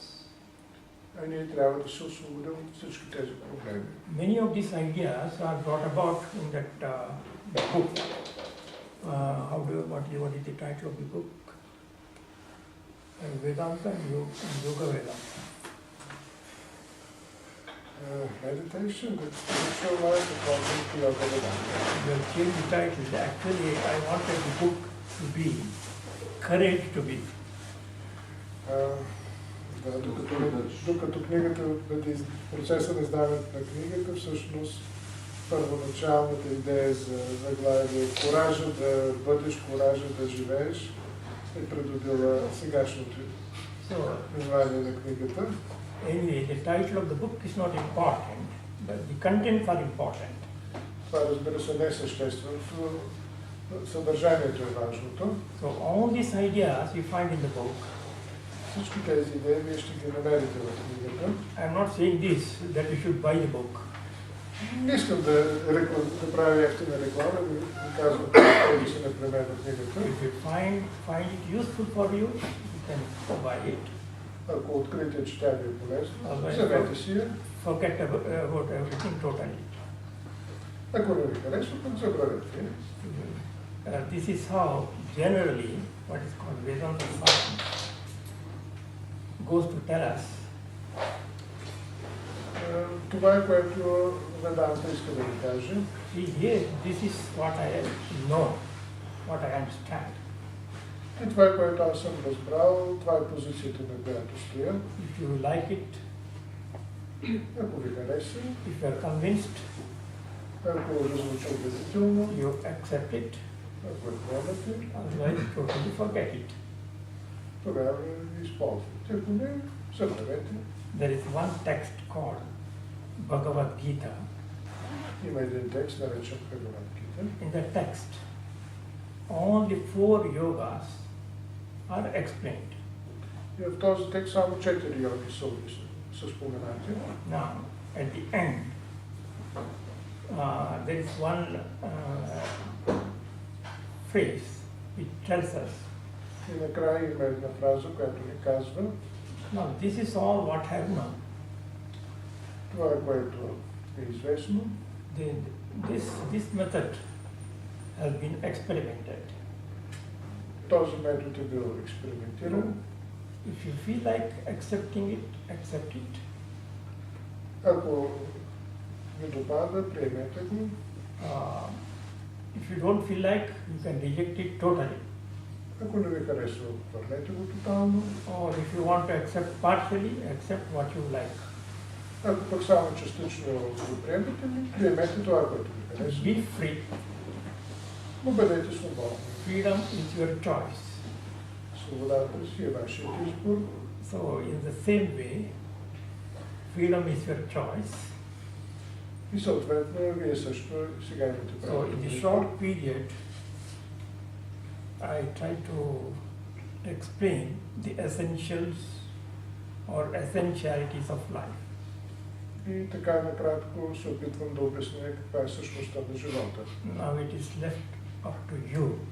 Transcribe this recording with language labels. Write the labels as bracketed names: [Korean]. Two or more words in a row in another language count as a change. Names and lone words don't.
[Bulgarian] А ние трябва да се освободим от всички тези проблеми. [English] Many of these ideas are brought about in that book. What is the title of the book? Vedanta and Yoga Vedanta. Meditation, the spiritual life, according to Yoga Vedanta. You have changed the title. Actually, I wanted the book to be Courage to Be. [Bulgarian] Докато книгата, процеса на издаването на книгата, всъщност първоначалната идея за заглавие коража да бъдеш, коража да живееш, е придобила сегашното название на книгата. [English] Anyway, the title of the book is not important, but the contents are important. [Bulgarian] Това, разбира се, не е същественото, съдържанието е важното. [English] So all these ideas you find in the book. [Bulgarian] Всички тези идеи вие ще ги намерите в книгата. [English] I am not saying this, that you should buy the book. [Bulgarian] Не искам да правя ефтина реклама, да казвам да се непременно книгата. [English] If you find it useful for you, you can buy it. [Bulgarian] Ако откриете, че тя ви е полезна, вземете си я. [English] Forget about everything totally. [Bulgarian] Ако не ви харесва, пък забравете. [English] This is how generally what is called Vedanta science goes to tell us. [Bulgarian] Това е, което Веданта иска да ви каже. [English] Here, this is what I know, what I understand. [Bulgarian] И това е, което аз съм разбрал, това е позицията, на която стоя. [English] If you like it, [Bulgarian] ако ви хареса, [English] if you are convinced, [Bulgarian] ако разлучи убедително, [English] you accept it, [Bulgarian] ако е приемате, [English] otherwise totally forget it. [Bulgarian] тогава използвайте. Ако не, забравете. [English] There is one text called Bhagavad Gita. [Bulgarian] Има един текст, наречен Bhagavad Gita. [English] In the text, only 4 yogas are explained. [Bulgarian] И в този текст само 4 йоги са споменати. [English] Now, at the end, there is one phrase which tells us. [Bulgarian] И накрая има една фраза, която ни казва. [English] Now, this is all what I have known. [Bulgarian] Това е, което е известно. [English] This method has been experimented. [Bulgarian] Този метод е бил експериментиран. [English] If you feel like accepting it, accept it. [Bulgarian] Ако ви допада, приемете го. [English] If you don't feel like, you can reject it totally. [Bulgarian] Ако не ви харесва, отвърнете го тотално. [English] Or if you want to accept partially, accept what you like. [Bulgarian] Ако пък само частично го приемете, приемете това, което ви харесва. [English] Be free. [Bulgarian] Но бъдете свободни. [English] Freedom is your choice. [Bulgarian] Свободата си е вашият избор. [English] So in the same way, freedom is your choice. [Bulgarian] И съответно, вие също сега имате право. [English] So in the short period, I try to explain the essentials or essentialities of life. [Bulgarian] И така накратко се опитвам да обясня каква е същността на живота. [English] Now it is left up to you.